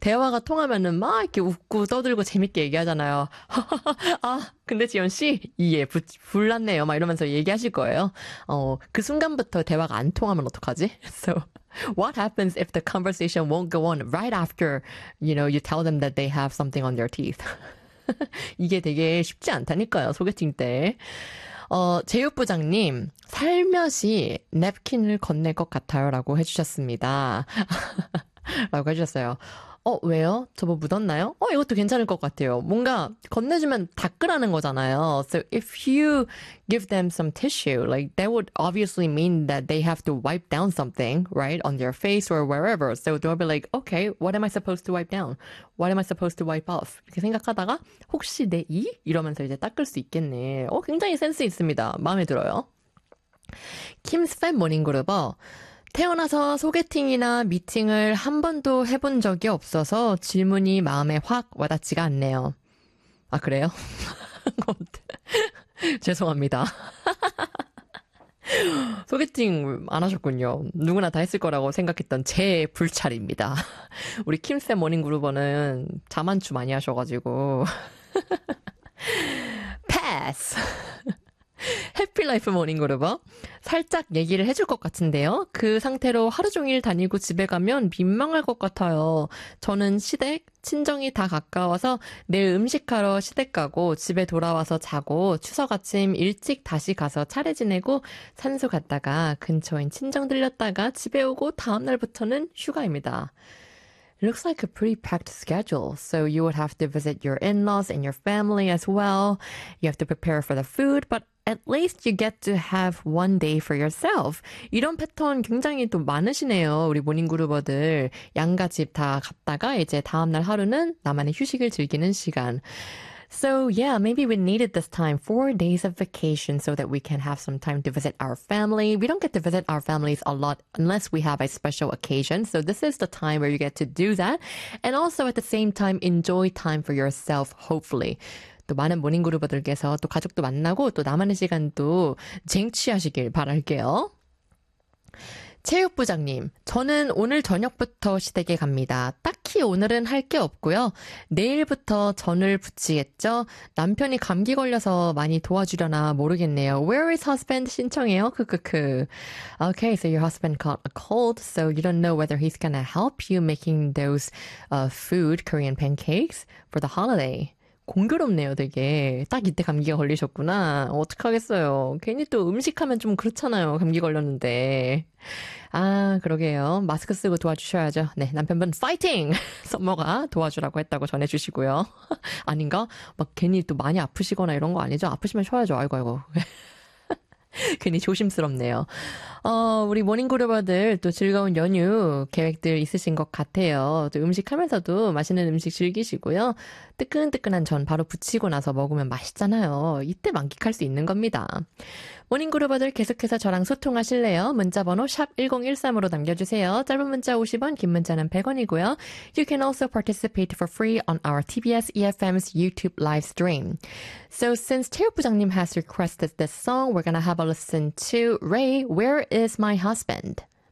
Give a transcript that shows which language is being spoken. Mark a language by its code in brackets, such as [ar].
[ko] 대화가 통하면은 막 이렇게 웃고 떠들고 재밌게 얘기하잖아요. 아, 근데 지연 씨? 예, 불났네요. 막 이러면서 얘기하실 거예요. 그 순간부터 대화가 안 통하면 어떡하지? [en] So, what happens if the conversation won't go on right after, you know, you tell them that they have something on their teeth? [ko] 이게 되게 쉽지 않다니까요, 소개팅 때. 제육부장님, 살며시 냅킨을 건넬 것 같아요라고 해주셨습니다. 라고 해주셨어요. 왜요? 저거 묻었나요? 이것도 괜찮을 것 같아요. 뭔가 건네주면 닦으라는 거잖아요. [en] So if you give them some tissue, like that would obviously mean that they have to wipe down something, right, on their face or wherever. So they'll be like, okay, what am I supposed to wipe down? What am I supposed to wipe off? [ko] 이렇게 생각하다가 혹시 내 이? 이러면서 이제 닦을 수 있겠네. 굉장히 센스 있습니다. 마음에 들어요. Kim's Fan Morning Group. 태어나서 소개팅이나 미팅을 한 번도 해본 적이 없어서 질문이 마음에 확 와닿지가 않네요. 아, 그래요? 죄송합니다. 소개팅 안 하셨군요. 누구나 다 했을 거라고 생각했던 제 불찰입니다. 우리 킴쌤 모닝그루버는 자만추 많이 하셔가지고. 패스! 해피라이프 모닝그루버. 살짝 얘기를 해줄 것 같은데요. 그 상태로 하루 종일 다니고 집에 가면 민망할 것 같아요. 저는 시댁, 친정이 다 가까워서 내일 음식하러 시댁 가고 집에 돌아와서 자고 추석 아침 일찍 다시 가서 차례 지내고 산소 갔다가 근처인 친정 들렸다가 집에 오고 다음날부터는 휴가입니다. [en] Looks like a pretty packed schedule. So you would have to visit your in-laws and your family as well. You have to prepare for the food, but at least you get to have one day for yourself. [ko] 이런 패턴 굉장히 또 많으시네요. 우리 모닝그루버들. 양가 집다 갔다가 이제 다음날 하루는 나만의 휴식을 즐기는 시간. [en] So yeah, maybe we needed this time, 4 days of vacation, so that we can have some time to visit our family. We don't get to visit our families a lot unless we have a special occasion. So this is the time where you get to do that. And also at the same time, enjoy time for yourself, hopefully. [ko] 또 많은 모닝그루버들께서 또 가족도 만나고 또 나만의 시간도 쟁취하시길 바랄게요. 체육부장님, 저는 오늘 저녁부터 시댁에 갑니다. 딱히 오늘은 할게 없고요. 내일부터 전을 붙이겠죠? 남편이 감기 걸려서 많이 도와주려나 모르겠네요. [en] Where is husband [ko] 신청해요? 크크크. [en] Okay, so your husband caught a cold, so you don't know whether he's gonna help you making those food, Korean pancakes for the holiday. [ko] 공교롭네요, 되게. 딱 이때 감기가 걸리셨구나. 어떡하겠어요. 괜히 또 음식하면 좀 그렇잖아요. 감기 걸렸는데. 아, 그러게요. 마스크 쓰고 도와주셔야죠. 네, 남편분 파이팅! 썸머가 도와주라고 했다고 전해주시고요. 아닌가? 막 괜히 또 많이 아프시거나 이런 거 아니죠? 아프시면 쉬어야죠. 아이고, 아이고. 괜히 조심스럽네요. 우리 모닝그루버들 또 즐거운 연휴 계획들 있으신 것 같아요. 또 음식하면서도 맛있는 음식 즐기시고요. 뜨끈뜨끈한 전 바로 부치고 나서 먹으면 맛있잖아요. 이때 만끽할 수 있는 겁니다. 모닝그루버들 계속해서 저랑 소통하실래요? 문자번호 샵 1013으로 남겨주세요. 짧은 문자 50원, 긴 문자는 100원이고요. [en] You can also participate for free on our TBS EFM's YouTube live stream. So since 체육부장님 has requested this song, we're gonna have a listen to Ray, Where is My Husband?